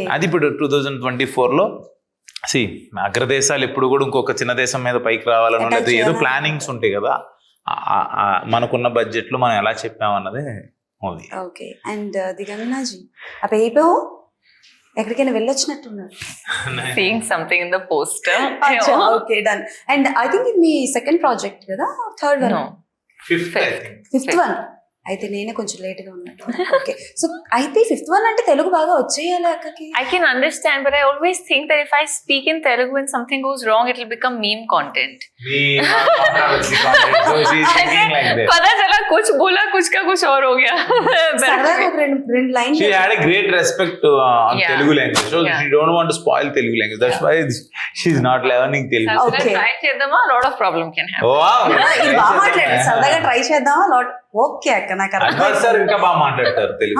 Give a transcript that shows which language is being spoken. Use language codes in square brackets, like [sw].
[te] అది ఇప్పుడు 2024లో అగ్రదేశాలు ఎప్పుడు కూడా ఇంకొక చిన్న దేశం మీద పైకి రావాలని లేదు, ఏదో ప్లానింగ్స్ ఉంటాయి కదా, మనకున్న బడ్జెట్ లో మనం ఎలా చెప్పామన్నది మూవీ. ఓకే, అండ్ దిగంగనాజీ అప్పుడు ఎక్కడికైనా వెళ్ళొచ్చినట్టున్నారు. [en] Seeing something in the poster. [te] Okay, done. And I think ఇది మీ సెకండ్ ప్రాజెక్ట్ కదా, third one? [en] No. [te] Fifth one. అయితే నేనే కొంచెం లేట్ గా ఉన్నట్టు. ఓకే, సో అయితే ఫిఫ్త్ వన్ అంటే తెలుగు బాగా వచ్చేయాలి అక్కకి. [en] I can understand, but I always think that if I speak in Telugu and something goes wrong, it will become meme content. [hi] पता चला कुछ बोला, कुछ का कुछ और हो गया. [te] సరదాగా ఒక రెండు line. [en] She had a great respect on Telugu language, so she don't want to spoil Telugu language. That's why she's not learning Telugu. Okay. Try చేద్దామా, a lot of problem can happen. Wow. [te] ఇది బాగా మాట్లాడారు, సరదాగా try చేద్దామా lot. Okay అక్క, నాకు advance sir ఇంకా బాగా మాట్లాడతారు తెలుగు.